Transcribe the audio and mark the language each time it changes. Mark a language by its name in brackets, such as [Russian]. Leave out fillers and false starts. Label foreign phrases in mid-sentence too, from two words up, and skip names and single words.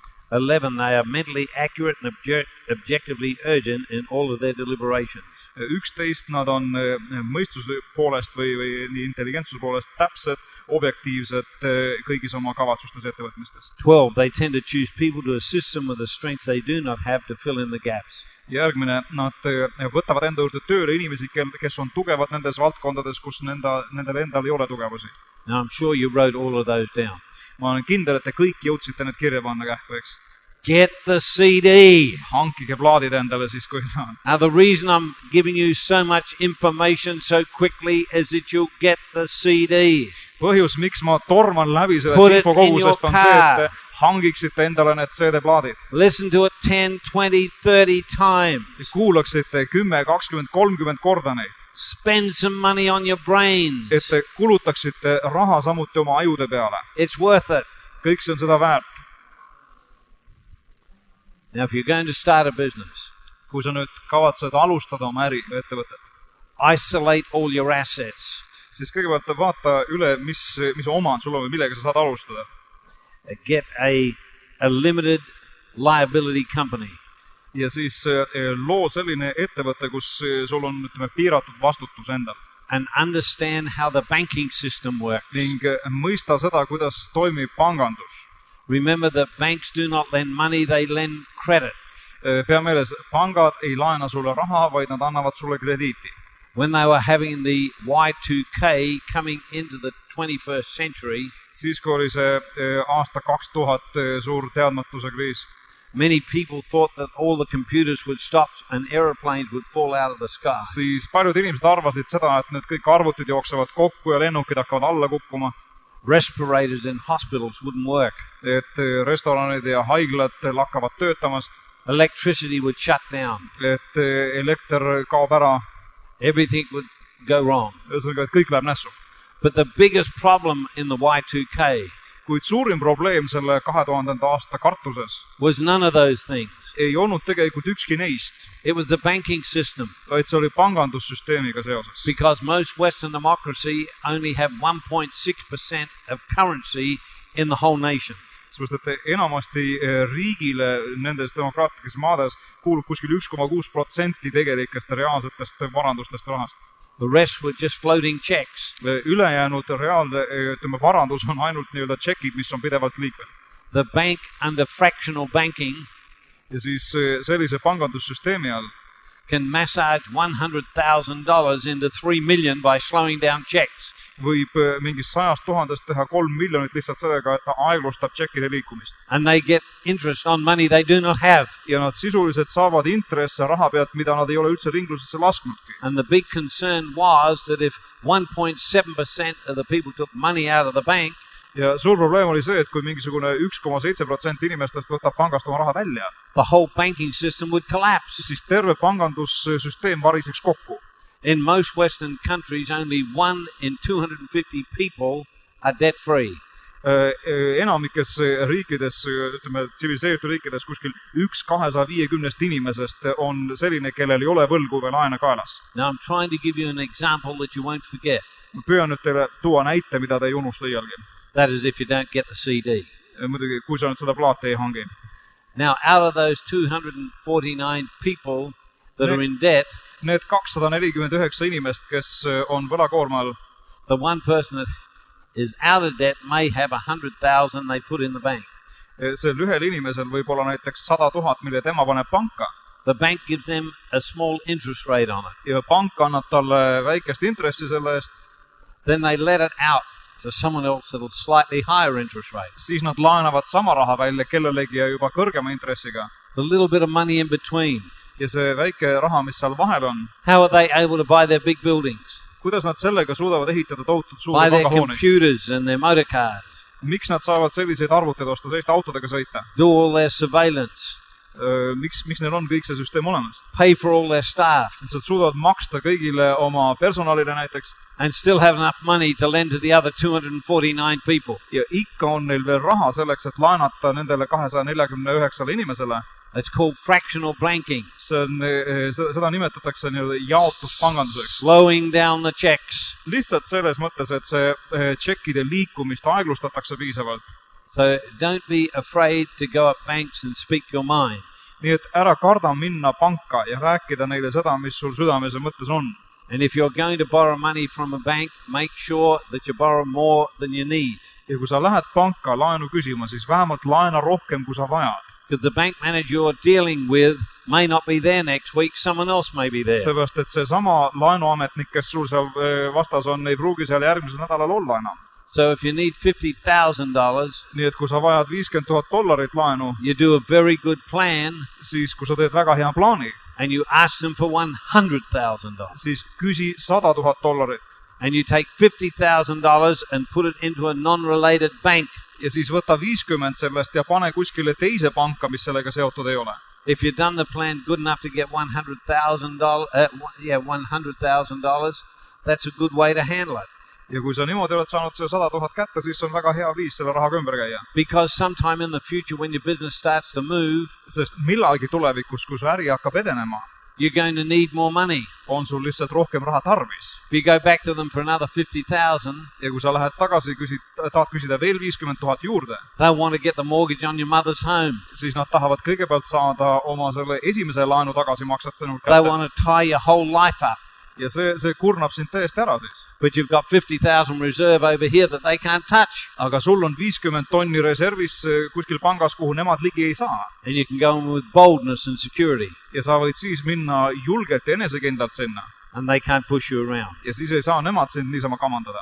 [English] 11, they are mentally accurate and objectively urgent in all of their deliberations. [Estonian] 11, nad on mõistuse poolest või nii intelligentsuse poolest täpsed, objektiivsed kõigis oma kavatsustes ja ettevõtmistes. [English] 12, they tend to choose people to assist them with the strengths they do not have to fill in the gaps. [Estonian] Järgmine, nad võtavad enda juurde tööle inimesi, kes on tugevad nendes valdkondades, kus nendel endal ei ole tugevusi. [English] Now I'm sure you wrote all of those down. [Estonian] Ma olen kindel, et te kõik jõudsite need kirja panna kähku, eks. [English] Get the CD. [Estonian] Hankige plaadid endale siis, kui saan. [English] Now the reason I'm giving you so much information so quickly is that you'll get the CD. [Estonian] Põhjus, miks ma torman läbi sellest infokogusest on see, et te hangiksite endale need CD-plaadid. [English] Listen to it 10, 20, 30 times. [Estonian] Kuulaksite 10, 20, 30 korda neid. [English] Spend some money on your brains. [Estonian] Et te kulutaksite raha samuti oma ajude peale. [English] It's worth it. [Estonian] Kõik see on seda väärt. [English] Now if you're going to start a business, [Estonian] kui sa nüüd kavatsed alustada oma äri või ettevõtet, [English] isolate all your assets. [Estonian] Siis kõigepealt vaata üle, mis omand sul on või millega sa saad alustada. [English] Get a limited liability company. [Estonian] Ja siis loo selline ettevõte, kus sul on piiratud vastutus endal. [English] And understand how the banking system works. [Estonian] Ning mõista seda, kuidas toimib pangandus. [English] Remember that banks do not lend money, they lend credit. [Estonian] Pea meeles, pangad ei laena sulle raha, vaid nad annavad sulle krediiti. [English] When they were having the Y2K coming into the 21st century, [Estonian] siis kui oli see aasta 2000 suur teadmatuse kriis, [English] many people thought that all the computers would stop and aeroplanes would fall out of the sky. [Estonian] Siis paljud inimesed arvasid seda, et need kõik arvutid jooksevad kokku ja lennukid hakkavad alla kukkuma. [English] Respirators in hospitals wouldn't work. [Estonian] Et restoranid ja haiglad lakkavad töötamast. [English] Electricity would shut down. [Estonian] Et elekter kaob ära. [English] Everything would go wrong. [Estonian] Ühesõnaga, et kõik läheb nässu. [English] But the biggest problem in the Y2K [Estonian] kuid suurim probleem selle 2000. aasta kartuses [English] was none of those things. [Estonian] Ei olnud tegelikult ükski neist. [English] It was the banking system. [Estonian] Vaid see oli pangandussüsteemiga seoses. [English] Because most Western democracy only have 1.6% of currency in the whole nation. [Estonian] Sest et enamasti riigile nendes demokraatlikes maades kuulub kuskil 1,6% tegelikest reaalsetest varandustest rahast. [English] The rest were just floating checks. [Estonian] Ülejäänud reaalne varandus on ainult nii-öelda tšekid, mis on pidevalt liikvel. [English] The bank under fractional banking [Estonian] ja siis sellise pangandussüsteemi all [English] can massage $100,000 into 3 million by slowing down checks. [Estonian] Võib mingist 100 000 teha 3 miljonit lihtsalt sellega, et ta aeglustab tšekkide liikumist. [English] And they get interest on money they do not have. [Estonian] Ja nad sisuliselt saavad intresse raha pealt, mida nad ei ole üldse ringlusesse lasknudki. [English] And the big concern was that if 1.7% of the people took money out of the bank, [Estonian] ja suur probleem oli see, et kui mingisugune 1,7% inimestest võtab pangast oma raha välja, [English] the whole banking system would collapse. [Estonian] Siis terve pangandussüsteem variseks kokku. [English] In most Western countries, only 1 in 250 people are debt-free. [Estonian] Enamikes riikides, tsiviliseeritud riikides, kuskil 1,250 inimesest on selline, kellel ei ole võlgu või laene kaelas. [English] Now I'm trying to give you an example that you won't forget. [Estonian] Ma püüan nüüd teile tuua näite, mida te ei unusta iialgi. [English] That is if you don't get the CD. [Estonian] Muidugi, kui sa nüüd seda plaati ei hangi. [English] Now, out of those 249 people that are in debt, [Estonian] need 249 inimest, kes on võlakoorma all, [English] the one person that is out of debt may have 100,000 they put in the bank. [Estonian] Sel ühel inimesel võib olla näiteks 100 000, mille tema paneb panka. [English] The bank gives them a small interest rate on it. [Estonian] Ja pank annab talle väikest intressi selle eest. [English] Then they let it out to someone else at a slightly higher interest rate. [Estonian] Siis nad laenavad sama raha välja kellelegi ja juba kõrgema intressiga. [English] The little bit of money in between. [Estonian] Ja see väike raha, mis seal vahel on. [English] How are they able to buy their big buildings? [Estonian] kuidas nad sellega suudavad ehitada tohutult [English] Buy [Estonian] suuri [English] their [Estonian] pangahooneid? [English] computers and their motor cars. [Estonian] Miks nad saavad selliseid arvuteid osta, selliste autodega sõita? [English] Do all their surveillance. [Estonian] Miks neil on kõik see süsteem olemas? [English] Pay for all their staff. [Estonian] Et nad suudavad maksta kõigile oma personalile näiteks [English] And still have enough money to lend to the other 249 people. [Estonian] ja ikka on neil veel raha selleks, et laenata nendele 249 inimesele. [English] It's called fractional banking. [Estonian] See on, seda nimetatakse nii-öelda jaotuspanganduseks. [English] Slowing down the checks. [Estonian] Lihtsalt selles mõttes, et see tšekkide liikumist aeglustatakse piisavalt. [English] So don't be afraid to go up banks and speak your mind. [Estonian] Nii et ära karda minna panka ja rääkida neile seda, mis sul südames ja mõttes on. [English] And if you're going to borrow money from a bank, make sure that you borrow more than you need. [Estonian] Ja kui sa lähed panka laenu küsima, siis vähemalt laena rohkem, kui sa vajad. [English] Because the bank manager you're dealing with may not be there next week, someone else may be there. [Estonian] Seepärast, et see sama laenuametnik, kes sul seal vastas on, ei pruugi seal järgmisel nädalal olla enam. [English] So if you need $50,000, [Estonian] nii et kui sa vajad $50,000 laenu, [English] you do a very good plan, [Estonian] siis kui sa teed väga hea plaani, [English] and you ask them for $100,000. [Estonian] siis küsi $100,000 [English] And you take $50,000 and put it into a non-related bank. [Estonian] ja siis võta 50 sellest ja pane kuskile teise panka, mis sellega seotud ei ole. [English] If you've done the plan good enough to get $100,000, that's a good way to handle it. [Estonian] Ja kui sa niimoodi oled saanud see 100,000 kätte, siis on väga hea viis selle rahaga ümber käia. [English] Because sometime in the future when your business starts to move, [Estonian] sest millalgi tulevikus, kui su äri hakkab edenema, [English] you're going to need more money. [Estonian] on sul lihtsalt rohkem raha tarvis. [English] If you go back to them for another 50,000, [Estonian] ja kui sa lähed tagasi, tahad küsida veel 50,000 juurde, [English] they want to get the mortgage on your mother's home. [Estonian] siis nad tahavad kõigepealt saada oma selle esimese laenu tagasimaksed sinult [English] They [Estonian] kätte. [English] want to tie your whole life up. [Estonian] Ja see kurnab sind täiesti ära siis. [English] But you've got 50,000 reserve over here that they can't touch. [Estonian] Aga sul on 50 tonni reservis kuskil pangas, kuhu nemad ligi ei saa. And you can go in with boldness and security. Ja sa võid siis minna julgelt ja enesekindlalt sinna. And they can't push you around. Ja siis ei saa nemad sind niisama kamandada.